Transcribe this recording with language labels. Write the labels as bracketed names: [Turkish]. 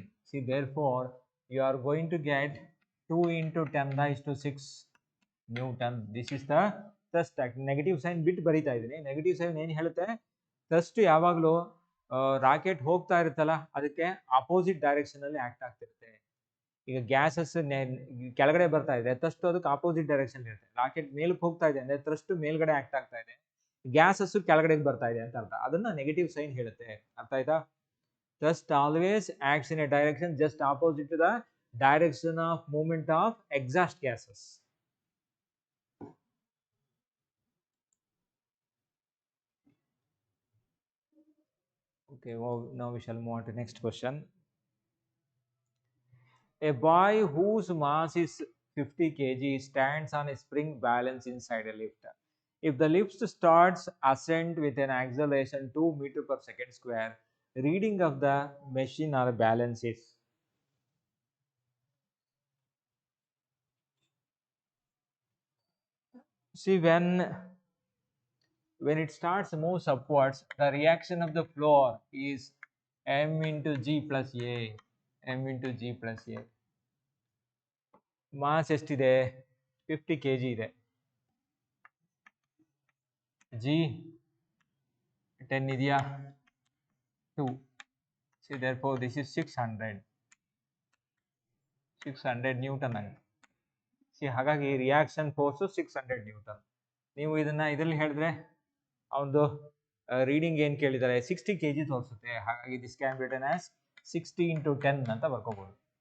[English] See therefore you are going to get 2 into 10 raised to 6 Newton. This is the thrust. [Kannada] Negative sign ಬಿಟ್ಟು ಬರೀತಾ ಇದ್ದೀನಿ. Negative sign ಏನು ಹೇಳುತ್ತೆ, thrust ಯಾವಾಗಲೂ rocket ಹೋಗ್ತಾ ಇರುತ್ತಲ್ಲ ಅದಕ್ಕೆ ಅಪೋಸಿಟ್ ಡೈರೆಕ್ಷನ್ ಅಲ್ಲಿ ಆಕ್ಟ್ ಆಗ್ತಿರುತ್ತೆ. ಈಗ ಗ್ಯಾಸಸ್ ಕೆಳಗಡೆ ಬರ್ತಾ ಇದೆ, ಥ್ರಸ್ಟ್ ಅದಕ್ಕೆ ಆಪೋಸಿಟ್ ಡೈರೆಕ್ಷನ್ ಇರುತ್ತೆ. ರಾಕೆಟ್ ಮೇಲಕ್ಕೆ ಹೋಗ್ತಾ ಇದೆ ಅಂದ್ರೆ ಥ್ರಸ್ಟ್ ಮೇಲ್ಗಡೆ ಆಕ್ಟ್ ಆಗ್ತಾ ಇದೆ, ಗ್ಯಾಸಸ್ ಕೆಳಗಡೆ ಬರ್ತಾ ಇದೆ ಅಂತ ಅರ್ಥ. ಅದನ್ನ ನೆಗೆಟಿವ್ ಸೈನ್ ಹೇಳುತ್ತೆ. ಅರ್ಥ ಆಯ್ತಾ? [English] Thrust always acts in a direction just opposite to the direction of movement of exhaust gases. Okay, well, now we shall move on to next question. A boy whose mass is 50 kg stands on a spring balance inside a lift. If the lift starts ascent with an acceleration 2 meter per second square, reading of the machine or balance is. See, when it starts moves upwards, the reaction of the floor is m into g plus a, m into g plus a. [Kannada] Mass ಎಷ್ಟಿದೆ 50 kg ಇದೆ g 10 ಇದೆಯಾ 2 [English] see therefore this is 600 [Kannada] Newton ಆಗಿದೆ C ಹಾಗಾಗಿ reaction force 600 Newton ನೀವು ಇದನ್ನ ಇದರಲ್ಲಿ ಹೇಳಿದ್ರೆ ಅವನದು ರೀಡಿಂಗ್ ಏನು ಕೇಳಿದ್ದಾರೆ 60 kg ತೋರಿಸುತ್ತೆ ಹಾಗಾಗಿ [English] this can be written as 60 into [Kannada] 10 ಅಂತ ಬರ್ಕೋಬಹುದು